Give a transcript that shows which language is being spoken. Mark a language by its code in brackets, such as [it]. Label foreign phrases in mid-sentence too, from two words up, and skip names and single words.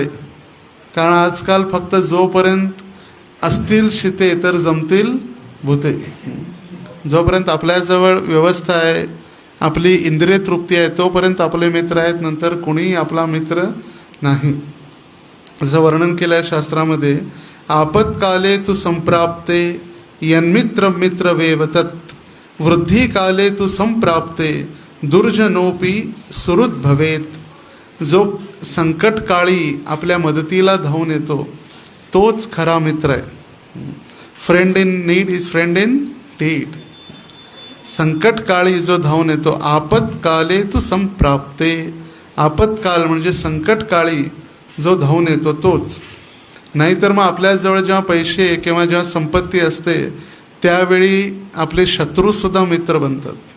[mr] कारण आजकाल फक्त जोपर्यंत असतील शिते तर जमतील भूते, जोपर्यंत आपल्याजवळ व्यवस्था आहे, आपली इंद्रिय तृप्ती आहे, तोपर्यंत आपले मित्र आहेत. नंतर कोणीही आपला मित्र नाही. जसं वर्णन केलं आहे शास्त्रामध्ये, [sa] आपत्काले तू संप्राप्ते यन्मित्र मित्र वेव तत्, वृद्धिकाले तू संप्राप्ते दुर्जनोपी सुहृद भवेत. [mr] जो संकटकाळी आपल्या मदतीला धावून येतो तोच खरा मित्र आहे. [en] Friend in need is friend in deed. [mr] संकटकाळी जो धावून येतो, [sa] आपत्काले तू संप्राप्ते, [mr] आपत्काल म्हणजे संकटकाळी जो धावून येतो तोच. नाहीतर मग आपल्याजवळ जेव्हा पैसे किंवा जेव्हा संपत्ती असते त्यावेळी आपले शत्रूसुद्धा मित्र बनतात.